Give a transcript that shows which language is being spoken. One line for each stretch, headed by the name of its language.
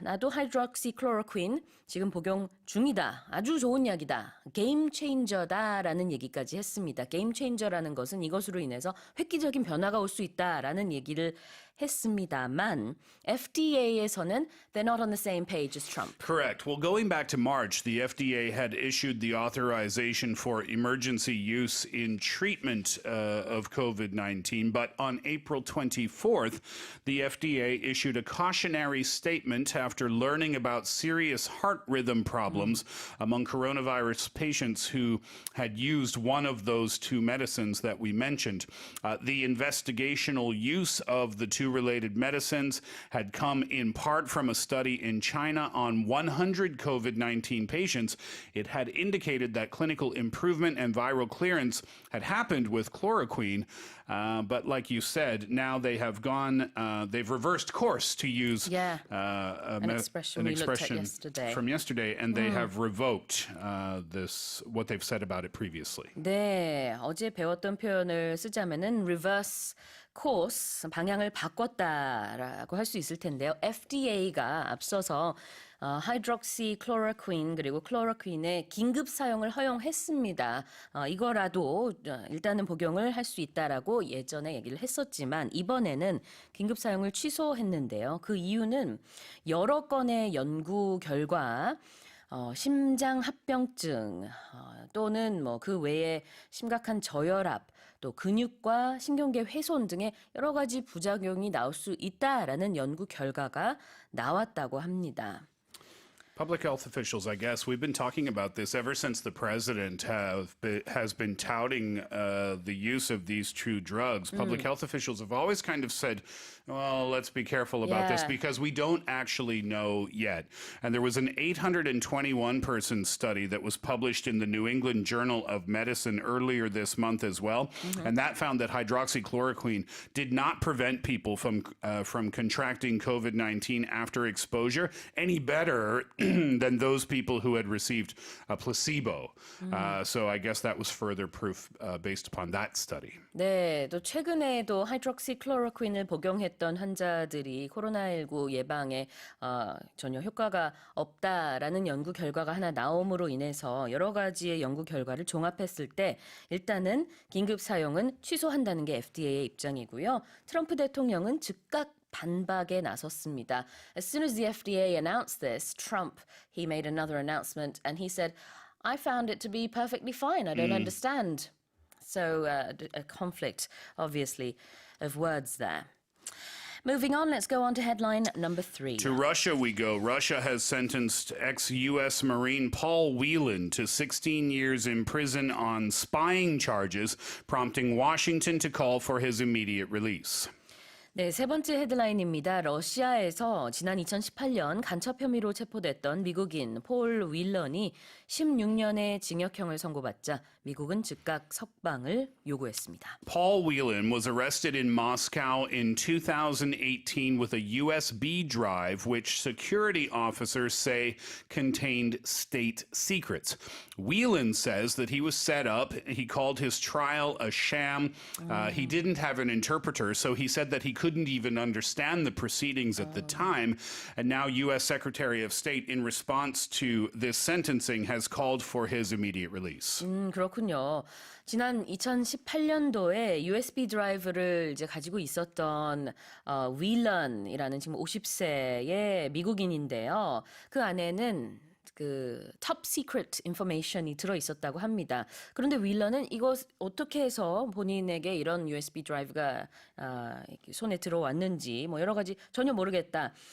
Korean: 나도 하이드록시클로로퀸 지금 복용 중이다. 아주 좋은 약이다. 게임 체인저다라는 얘기까지 했습니다. 게임 체인저라는 것은 이것으로 인해서 획기적인 변화가 올 수 있다라는 얘기를 했습니다만 FDA에서는
English: they're not on the same page as Trump. Correct. Well, going back to March, the FDA had issued the authorization for emergency use in treatment of COVID-19, but on April 24th, the FDA issued a cautionary statement after learning about serious heart rhythm problems among coronavirus patients who had used one of those 2 medicines that we mentioned. The investigational use of the 2 related medicines had come in part from a study in China on 100 COVID-19 patients. It had indicated that clinical improvement and viral clearance had happened with chloroquine, but like you said, now they have they've reversed course to use an expression we looked at yesterday. from yesterday, and they have revoked what they've said about it previously.
Korean: 네, 어제 배웠던 표현을 쓰자면은 reverse course 방향을 바꿨다라고 할 수 있을 텐데요. FDA가 앞서서 하이드록시클로로퀸 그리고 클로로퀸의 긴급 사용을 허용했습니다. 이거라도 일단은 복용을 할 수 있다라고 예전에 얘기를 했었지만 이번에는 긴급 사용을 취소했는데요. 그 이유는 여러 건의 연구 결과 심장 합병증 또는 뭐 그 외에 심각한 저혈압 또 근육과 신경계 훼손 등의 여러 가지 부작용이 나올 수 있다라는 연구 결과가 나왔다고 합니다.
English: Public health officials, I guess, we've been talking about this ever since the president has been touting the use of these two drugs. Public health officials have always kind of said, well, let's be careful about this Yeah. because we don't actually know yet. And there was an 821-person study that was published in the New England Journal of Medicine earlier this month as well. And that found that hydroxychloroquine did not prevent people from contracting COVID-19 after exposure any better than those people who had received a placebo. So I guess that was further proof based upon that study.
Korean: 네, 또 최근에도 하이드록시클로로퀸을 복용했던 환자들이 코로나19 예방에 전혀 효과가 없다라는 연구 결과가 하나 나옴으로 인해서 여러 가지의 연구 결과를 종합했을 때 일단은 긴급 사용은 취소한다는 게 FDA의 입장이고요. 트럼프 대통령은 즉각 반박에 나섰습니다.
English: As soon as the FDA announced this, Trump, he made another announcement and he said, I found it to be perfectly fine. I don't understand. So a conflict, obviously, of words there. Moving on, let's go on to headline number 3. To Russia we go. Russia has sentenced ex-U.S. Marine Paul Whelan to 16 years in prison on spying charges, prompting Washington to call for his immediate release.
Korean: 네, 세 번째 헤드라인입니다. 러시아에서 지난 2018년 간첩 혐의로 체포됐던 미국인 폴 윌런이 16년의 징역형을 선고받자 미국은 즉각 석방을 요구했습니다.
English: Paul Whelan was arrested in Moscow in 2018 with a USB drive which security officers say contained state secrets. Whelan says that he was set up. He called his trial a sham. He didn't have an interpreter, so he said that he couldn't even understand the proceedings at the time. And now U.S. Secretary of State, in response to this sentencing, has called for his immediate release.
Korean: 그렇군요. 지난 2018년도에 USB 드라이브를 이제 가지고 있었던 윌런이라는 지금 50세의 미국인인데요. 그 안에는 그
English: top secret information
Korean: 이 들어 있었다고 합니다. 그런데 윌런은 이거 어떻게 해서 본인에게 이런 USB 드라이브가 손에 들어왔는지 뭐 여러 가지 전혀 모르겠다.